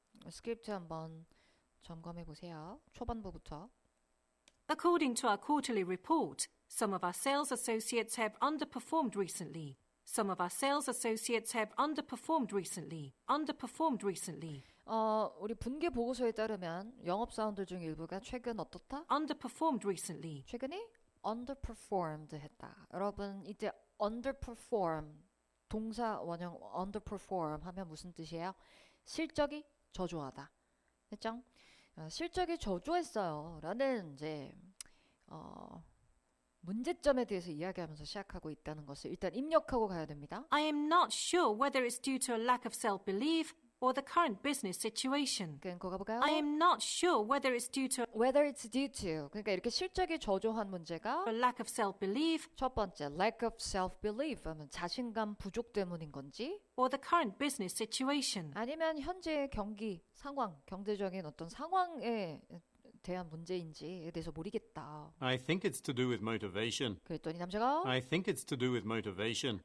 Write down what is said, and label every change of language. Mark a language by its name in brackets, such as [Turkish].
[Korean] 스크립트 한번 점검해 보세요. 초반부부터. [English] According to our quarterly report, some of our sales associates have underperformed recently. Some of our sales associates have underperformed recently. Underperformed recently. [Korean] 우리 분기 보고서에 따르면 영업사원들 중 일부가 최근 어떻다? [English] Underperformed recently. [Korean] 최근에 underperformed 했다. 여러분 이때 underperform 동사 원형 underperform 하면 무슨 뜻이에요? 실적이 저조하다. 됐죠? 실적이 저조했어요. 라는 이제 문제점에 대해서 이야기하면서 시작하고 있다는 것을 일단 입력하고 가야 됩니다. [English] I am not sure whether it's due to a lack of self-belief or the current business situation. [Korean] 끊고 가볼까요? [English] I am not sure whether it's due to Whether it's due to [Korean] 그러니까 이렇게 실적이 저조한 문제가 [English] a lack of self-belief [Korean] 첫 번째 [English] lack of self-belief [Korean] 하면 자신감 부족 때문인 건지 [English] or the current business situation. [Korean] 아니면 현재의 경기 상황, 경제적인 어떤 상황에 대한 문제인지에 대해서 모르겠다. [English] I think it's to do with motivation. [Korean] 그랬더니 남자가 [English] I think it's to do with motivation.